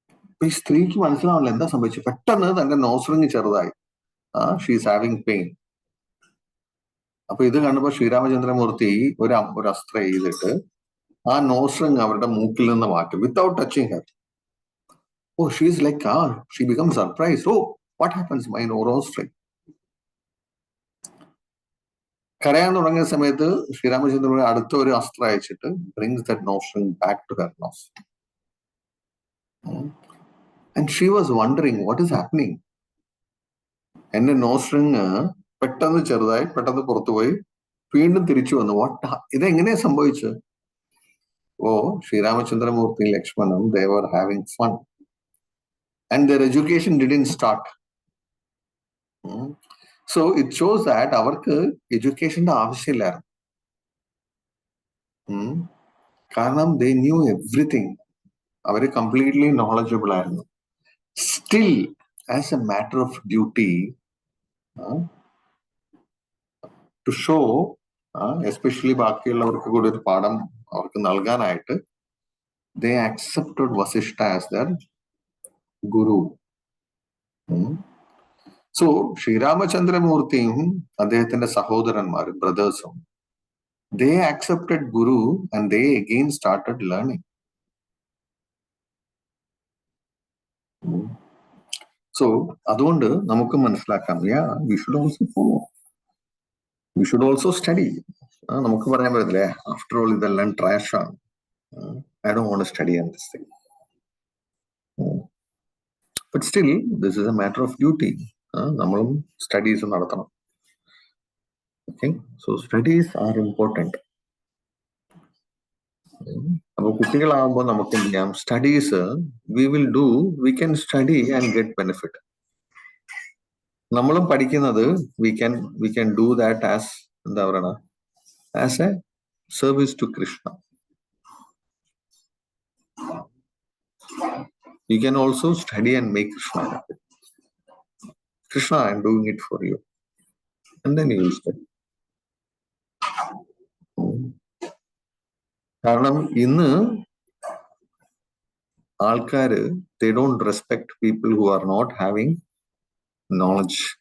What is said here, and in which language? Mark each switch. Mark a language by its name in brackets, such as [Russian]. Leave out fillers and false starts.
[Malayalam] അപ്പൊ ഈ സ്ത്രീക്ക് മനസ്സിലാവില്ല എന്താ സംഭവിച്ചത്. പെട്ടെന്ന് തന്റെ നോസ് റിങ് ചെറുതായി. [English] She's having pain. [Malayalam] അപ്പൊ ഇത് കണ്ടപ്പോ ശ്രീരാമചന്ദ്രമൂർത്തി ഒരു അസ്ത്രം ചെയ്തിട്ട് ആ നോസ് റിങ് അവരുടെ മൂക്കിൽ നിന്ന് മാറ്റും [English] Without touching her. Oh, she's like, she becomes surprised. Oh, what happens? My nose ring. [Malayalam] കരയാൻ തുടങ്ങിയ സമയത്ത് ശ്രീരാമചന്ദ്രൻ അടുത്ത ഒരു അസ്ത്രം അയച്ചിട്ട് [English] brings that nose ring back to her nose. And she was wondering what is happening. [Malayalam] എന്റെ നോസ് റിങ് പെട്ടെന്ന് ചെറുതായി പെട്ടെന്ന് പുറത്തുപോയി വീണ്ടും തിരിച്ചു വന്നു. ഇതെങ്ങനെയാ സംഭവിച്ചത്? [English] ഓ, Sriramachandramurthy Lakshmanan they were having fun and their education didn't start. So it shows that [Malayalam] അവർക്ക് എഡ്യൂക്കേഷന്റെ ആവശ്യമില്ലായിരുന്നു. [English] കാരണം they knew everything. [Malayalam] അവര് കംപ്ലീറ്റ്ലി നോളജബിൾ ആയിരുന്നു. [English] still as a matter of duty to show, especially [Malayalam] ബാക്കിയുള്ളവർക്ക് കൂടി ഒരു പാഠം അവർക്ക് നൽകാനായിട്ട് [English] they accepted Vasishta as their guru. So [Malayalam] ശ്രീരാമചന്ദ്രമൂർത്തിയും അദ്ദേഹത്തിന്റെ സഹോദരന്മാരും ബ്രദേഴ്സും [English] they accepted Guru and they again started learning. So [Malayalam] അതുകൊണ്ട് നമുക്ക് മനസ്സിലാക്കാം, [English] we should also follow, we should also study. [Malayalam] നമുക്ക് പറയാൻ പറ്റില്ലേ, [English] after all [Malayalam] ഇതെല്ലാം ട്രാഷ് ആണ്, [English] I don't want to study on this thing. But still this is a matter of duty. [Malayalam] നമ്മളും studies നടത്തണം. [English] Okay, so studies are important. [Malayalam] അപ്പൊ കുട്ടികളാകുമ്പോൾ നമുക്ക് എന്ത് ചെയ്യാം, [English] Studies we can study and get benefit. [Malayalam] നമ്മളും പഠിക്കുന്നത് [English] we can do that as [Malayalam] എന്താ പറയണ, [English] As a service to Krishna. You can also study and make Krishna happy. Krishna, I am doing it for you. And then you will study. [Malayalam] കാരണം ഇന്ന് ആൾക്കാര് [English] they don't respect people who are not having knowledge.